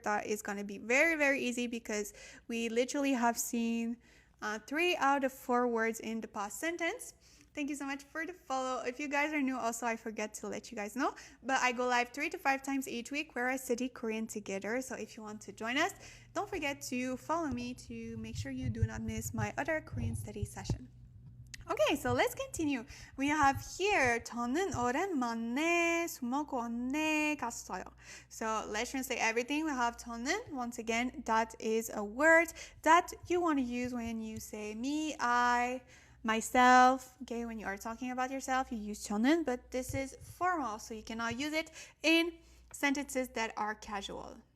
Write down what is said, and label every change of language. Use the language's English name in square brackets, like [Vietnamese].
[English] That is going to be very, very easy because we literally have seen 3 out of 4 words in the past sentence. Thank you so much for the follow. If you guys are new, also I forget to let you guys know, but I go live 3 to 5 times each week where I study Korean together. So if you want to join us, don't forget to follow me to make sure you do not miss my other Korean study session. Okay, so let's continue. We have here [Korean] 저는 오랜만에 수목원에 갔어요. [English] So let's translate everything. We have 저는. Once again, that is a word that you want to use when you say me, I, myself. Okay, when you are talking about yourself, you use 저는, but this is formal, so you cannot use it in sentences that are casual.